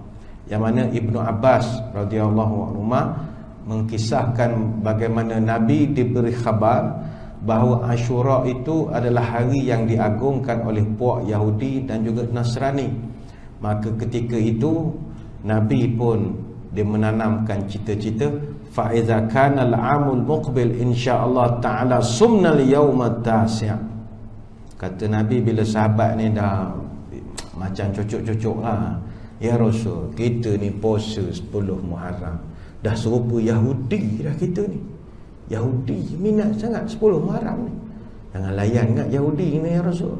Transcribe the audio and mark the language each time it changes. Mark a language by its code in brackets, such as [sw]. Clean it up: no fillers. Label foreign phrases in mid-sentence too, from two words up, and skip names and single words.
[ms] Yang mana Ibnu Abbas [ar] رضي الله عنه [ms] mengkisahkan bagaimana Nabi diberi khabar bahawa Ashura itu adalah hari yang diagungkan oleh puak Yahudi dan juga Nasrani. Maka ketika itu Nabi pun dia menanamkan cita-cita, [ar] فإذا كان العام المقبل إن شاء الله تعالى صمنا اليوم التاسع'. [ms] Kata Nabi bila sahabat ni dah macam cocok-cocok lah, [ar] يا رسول, [ms] kita ni puasa 10 Muharram dah serupa Yahudi dah kita ni. Yahudi minat sangat 10 Muharram ni. Jangan layan kat Yahudi ni [ar] يا رسول.